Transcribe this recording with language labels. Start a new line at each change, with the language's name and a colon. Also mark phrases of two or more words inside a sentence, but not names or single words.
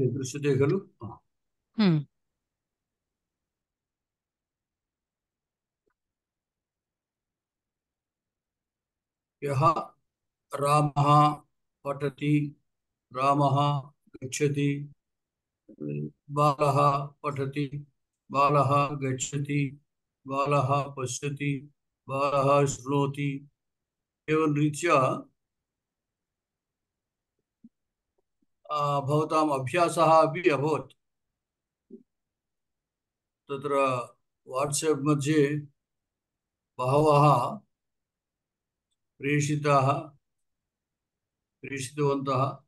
Sanskrit: దృశ్యతే ఖలు. యః రామః పఠతి, రామः గచ్చతి, బాలः పఠతి, బాలः గచ్చతి, బాలः పశ్యతి, బాలः శృణోతి. एवं रीत्या भवताम् अभ्यासः अपि अभवत्. तत्र वाट्साप् मध्ये बहवः प्रेषितवन्तः.